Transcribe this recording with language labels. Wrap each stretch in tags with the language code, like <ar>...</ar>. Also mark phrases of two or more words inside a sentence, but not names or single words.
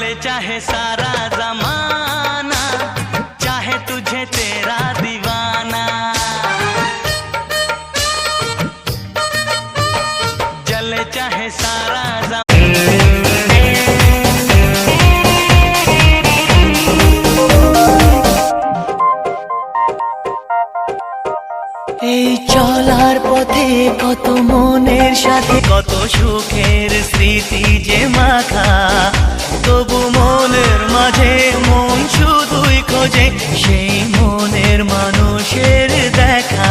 <hi>चाहे सारा जमाना, चाहे तुझे तेरा दीवाना, जले चाहे सारा</hi> <bn>এই চলার পথে কত মনের সাথে কত সুখের স্মৃতি যে মাখা, তবু মনের মাঝে মন শুধুই খোঁজে সেই মনের মানুষের দেখা।</bn>